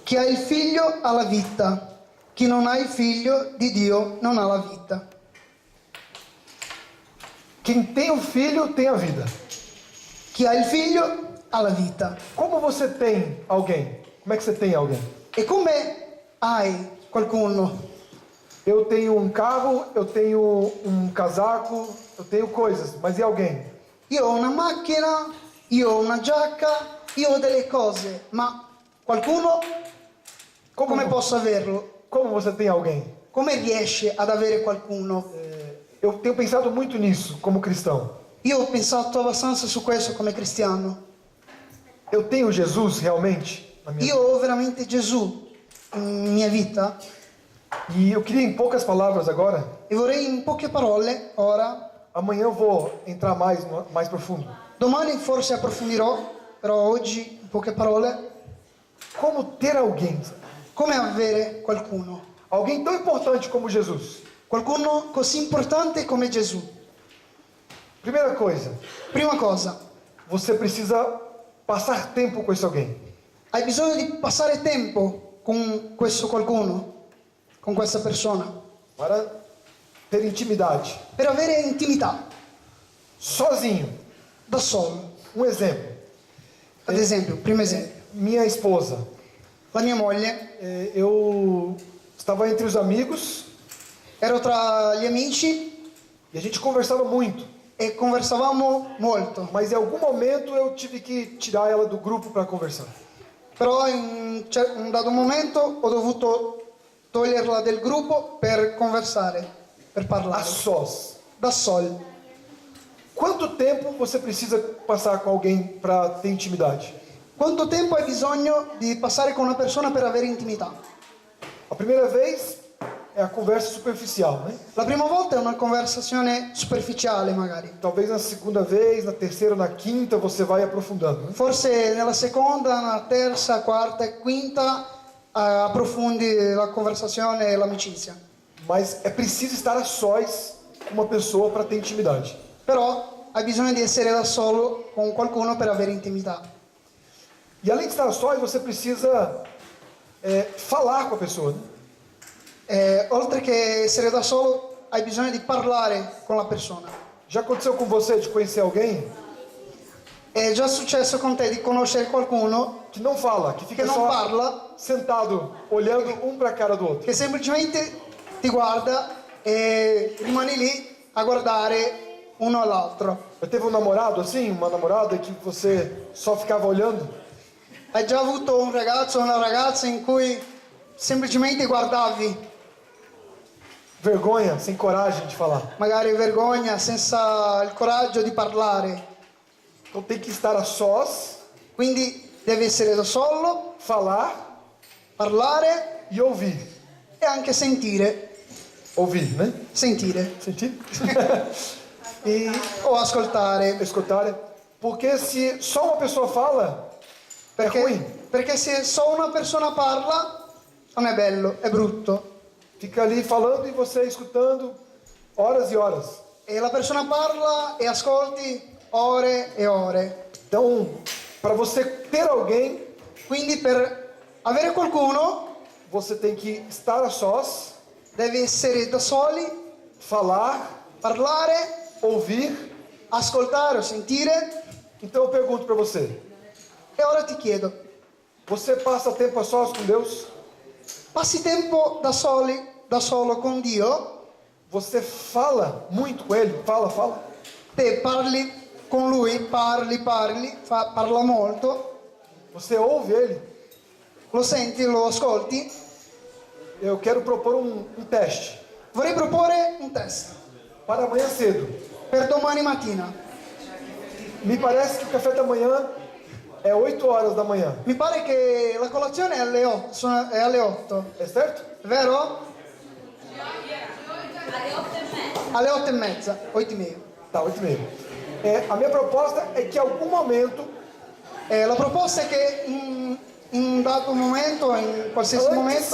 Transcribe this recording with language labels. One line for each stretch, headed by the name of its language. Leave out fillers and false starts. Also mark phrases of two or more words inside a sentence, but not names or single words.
Italian: Chi ha il figlio ha la vita, chi non ha il figlio di Dio non ha la vita.
Portuguese: Quem tem o filho tem a vida.
Italian: Chi ha il figlio ha la vita.
Portuguese: Como você tem alguém? Como é que você tem alguém?
Italian: E come hai qualcuno?
Portuguese: Eu tenho um carro, eu tenho um casaco, eu tenho coisas, mas e alguém?
Italian: Io ho una macchina, io ho una giacca, io ho delle cose, ma qualcuno come posso averlo?
Portuguese: Como você tem alguém?
Italian: Come riesce ad avere qualcuno?
Portuguese: Eu tenho pensado muito nisso como cristão.
Italian: Io ho pensato abbastanza su questo come cristiano.
Portuguese: Eu tenho Jesus realmente na minha
Italian: Io ho veramente Gesù in mia vita
Portuguese: E eu queria em poucas palavras agora.
Italian: e vorrei in poche parole ora.
Portuguese: Amanhã eu vou entrar mais profundo.
Italian: Domani forse approfondirò, però oggi in poche parole
Portuguese: Como ter alguém?
Italian: come avere qualcuno.
Portuguese: Alguém tão importante como Jesus.
Italian: Qualcuno così importante come Gesù.
Portuguese: Primeira coisa,
Italian: Prima cosa,
Portuguese: você precisa passar tempo com esse alguém.
Italian: hai bisogno di passare tempo con questo qualcuno, con questa persona,
Portuguese: Para ter intimidade.
Italian: per avere intimità,
Portuguese: Sozinho.
Italian: da solo.
Portuguese: Um exemplo.
Italian: Ad esempio, primo esempio,
Portuguese: Minha esposa.
Italian: la mia moglie,
Portuguese: Eu estava entre os amigos
Italian: ero tra gli amici
Portuguese: e a gente conversava muito.
Italian: e conversavamo molto,
Portuguese: Mas em algum momento eu tive que tirar ela do grupo para conversar.
Italian: però in un dato momento ho dovuto toglierla del gruppo per conversare, per
Portuguese: A
Italian: parlare,
Portuguese: sós.
Italian: da soli.
Portuguese: Quanto tempo você precisa passar com alguém para ter intimidade?
Italian: Quanto tempo hai bisogno di passare con una persona per avere intimità?
Portuguese: A primeira vez é a conversa superficial, né?
Italian: La prima volta è una conversazione superficiale magari,
Portuguese: Talvez na segunda vez, na terceira, na quinta você vai aprofundando, né?
Italian: forse nella seconda, nella terza, quarta e quinta approfondi la conversazione e l'amicizia.
Portuguese: Mas é preciso estar a sós com uma pessoa para ter intimidade.
Italian: Però hai bisogno di essere da solo con qualcuno per avere intimità.
Portuguese: E além de estar a sós, você precisa falar com a pessoa, né?
Italian: Oltre che essere da solo, hai bisogno di parlare con la persona.
Portuguese: Já aconteceu com você de conhecer alguém
Italian: È già successo con te di conoscere qualcuno
Portuguese: que não fala, que fica
Italian: che non
Portuguese: só
Italian: parla,
Portuguese: sentado, olhando um para a cara do outro?
Italian: che semplicemente ti guarda e rimani lì a guardare uno all'altro.
Portuguese: Já teve um namorado assim, uma namorada que você só ficava olhando?
Italian: Hai già avuto un ragazzo o una ragazza in cui semplicemente guardavi,
Portuguese: Vergonha, sem coragem de falar.
Italian: magari vergogna, senza il coraggio di parlare?
Portuguese: Então tem que estar a sós,
Italian: Quindi devi essere da solo,
Portuguese: falar
Italian: parlare
Portuguese: e ouvir.
Italian: e anche sentire.
Portuguese: Ouvir, né?
Italian: Sentire
Portuguese: Sentir? E
Italian: o ascoltare.
Portuguese: escutar. Porque se só uma pessoa fala, é ruim.
Italian: Perché se solo una persona parla non è bello, è brutto.
Portuguese: Fica ali falando e você escutando horas e horas.
Italian: E la persona parla e ascolti ore e ore.
Portuguese: Então, para você ter alguém,
Italian: Quindi per avere qualcuno
Portuguese: você tem que estar a sós,
Italian: devi essere da soli,
Portuguese: falar,
Italian: parlare,
Portuguese: ouvir.
Italian: ascoltare o sentire.
Portuguese: Então eu pergunto para você,
Italian: E ora ti chiedo,
Portuguese: você passa tempo a sós com Deus?
Italian: passi tempo da solo con Dio?
Portuguese: Você fala muito com Ele? Fala.
Italian: Te parli con Lui, parla molto,
Portuguese: Você ouve Ele?
Italian: lo senti, lo ascolti?
Portuguese: Eu quero propor um teste
Italian: Vorrei proporre un test
Portuguese: para amanhã cedo.
Italian: per domani mattina.
Portuguese: Me parece que o café da manhã é 8 horas da manhã.
Italian: Mi pare che la colazione è alle 8, è alle 8,
Portuguese: É certo?
Italian: vero? Alle 8 e mezza, 8
Portuguese: e meia. Tá, 8h30. A minha proposta é que em algum momento,
Italian: La proposta è che in un dato momento, in qualsiasi momento,